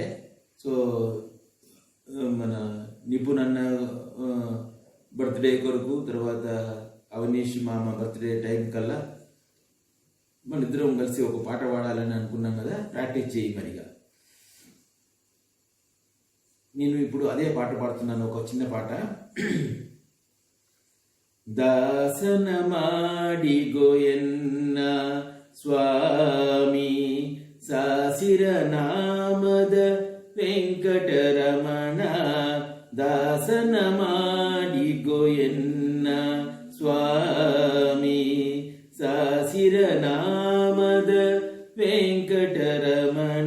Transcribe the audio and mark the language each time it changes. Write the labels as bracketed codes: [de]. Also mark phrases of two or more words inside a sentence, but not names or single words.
[te] సో మన నిపుణ్ అన్న బర్త్డే కొరకు, తర్వాత అవనీష్ మామ బర్త్డే టైం కల్లా మన ఇద్దరం కలిసి ఒక పాట పాడాలని అనుకున్నాం కదా. ప్రాక్టీస్ చేయి మరిగా. నేను ఇప్పుడు అదే పాట పాడుతున్నాను, ఒక చిన్న పాట. [kn] దాసన ಮಾಡಿಗೋಯನ್ನ ಸ್ವಾಮಿ ಸಾಸಿರ ನಾಮದ ವೆಂಕಟರಮಣ. ದಾಸನ ಮಾಡಿಗೋಯನ್ನ ಸ್ವಾಮಿ ಸಾಸಿರ ನಾಮದ ವೆಂಕಟರಮಣ.